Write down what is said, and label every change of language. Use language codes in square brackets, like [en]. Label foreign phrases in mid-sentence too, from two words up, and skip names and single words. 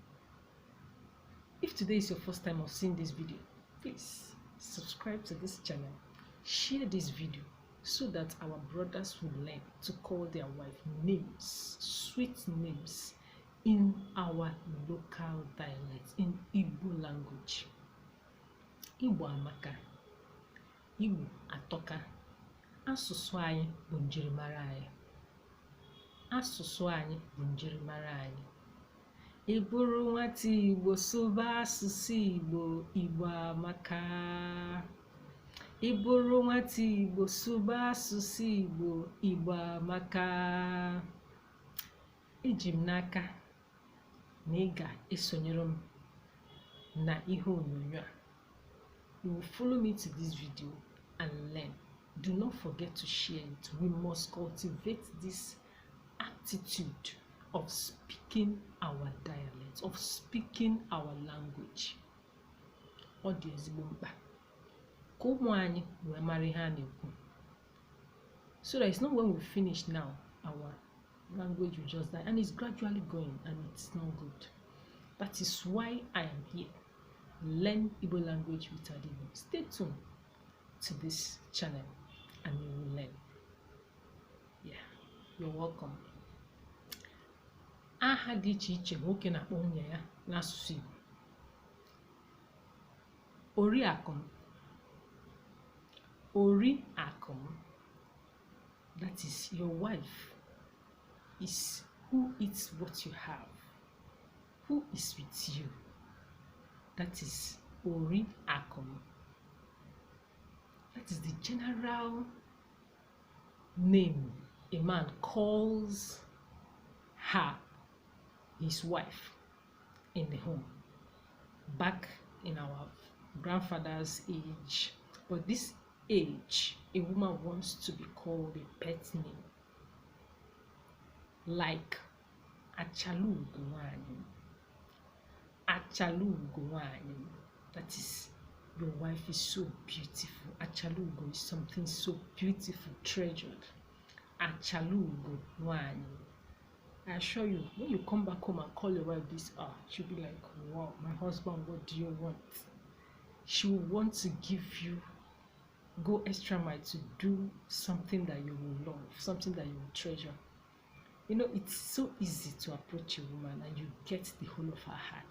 [en] If today is your first time of seeing this video, please subscribe to this channel. Share this video so that our brothers will learn to call their wife names, sweet names, in our local dialect, in Igbo language. [ig] Igbo amaka, Igbo atoka, asụsụ anyị bụ njirimara anyị. Asụsụ anyị bụ njirimara anyị. Ị bụrụ nwata Igbo sụba asụsụ Igbo, Igbo amaka. Ị bụrụ nwata Igbo sụba asụsụ Igbo, Igbo amaka. Eji m n'aka na ị ga-esonyere m na ihe onyonyo a. [en] You will follow me to this video and learn. Do not forget to share it. We must cultivate this attitude of speaking our dialect, of speaking our language. [ig] Ọ dị ezigbo mkpa. Ka ụmụ anyị wee mara ihe a na-ekwu. [en] So that it's not when we finish now, our language will just die, and it's gradually going, and it's not good. That is why I am here. Learn Igbo language with Igbo. Stay tuned to this channel and you will learn. Yeah, you're welcome. [ig] Aha dị iche iche nwoke na-akpọ nwunye ya n'asụsụ Igbo. Oriakụ m. Oriakụ m. [en] That is your wife. Is who eats what you have, who is with you. That is [ig] Oriakụ m. [en] That is the general name a man calls her, his wife, in the home. Back in our grandfather's age, but this age, a woman wants to be called a pet name. [ig] Like Achalugo nwanyị. Achalugo nwanyị. [en] That is, your wife is so beautiful. Achalugo is something so beautiful, treasured. Achalugo nwanyị. I assure you, when you come back home and call your wife this, she'll be like, wow, my husband, what do you want? She will want to give you go extra mile to do something that you will love, something that you will treasure. You know, it's so easy to approach a woman and you get the whole of her heart.